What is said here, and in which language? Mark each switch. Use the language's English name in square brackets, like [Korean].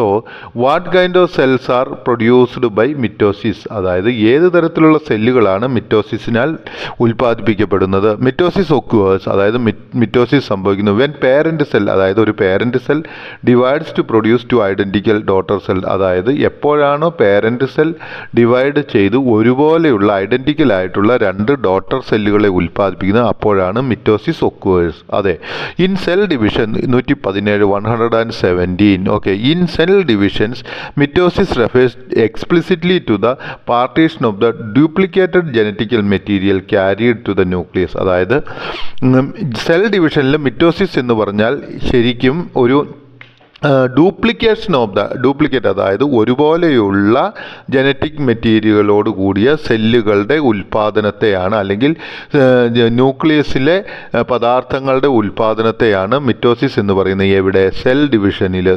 [English] So, what kind of cells are produced by mitosis? [Malayalam] അതായത് ഏത് തരത്തിലുള്ള സെല്ലുകളാണ് മിറ്റോസിസിനാൽ ഉൽപ്പാദിപ്പിക്കപ്പെടുന്നത്? [English] mitosis occurs, [Malayalam] അതായത് മിറ്റോസിസ് സംഭവിക്കുന്നു [English] when parent cell, [Malayalam] അതായത് ഒരു [English] parent cell divides to produce two identical daughter cells. [Malayalam] അതായത് എപ്പോഴാണോ parent cell ഡിവൈഡ് ചെയ്ത് ഒരുപോലെയുള്ള ഐഡൻറ്റിക്കൽ ആയിട്ടുള്ള രണ്ട് ഡോട്ടർ സെല്ലുകളെ ഉൽപ്പാദിപ്പിക്കുന്നത്, അപ്പോഴാണ് മിറ്റോസിസ് occurs. അതെ. [English] In cell division 117, okay, in cell divisions mitosis refers explicitly to the partition of the duplicated genetical material carried to the nucleus. [Malayalam] അതായത് സെൽ ഡിവിഷനിൽ മിറ്റോസിസ് എന്ന് പറഞ്ഞാൽ ശരിക്കും ഒരു [English] duplication of the duplicate, [Malayalam] അതായത് ഒരുപോലെയുള്ള ജനറ്റിക് മെറ്റീരിയലോട് കൂടിയ സെല്ലുകളുടെ ഉൽപ്പാദനത്തെയാണ്, അല്ലെങ്കിൽ ന്യൂക്ലിയസിലെ പദാർത്ഥങ്ങളുടെ ഉൽപ്പാദനത്തെയാണ് മിറ്റോസിസ് എന്ന് പറയുന്നത്. എവിടെ? സെൽ ഡിവിഷനിൽ.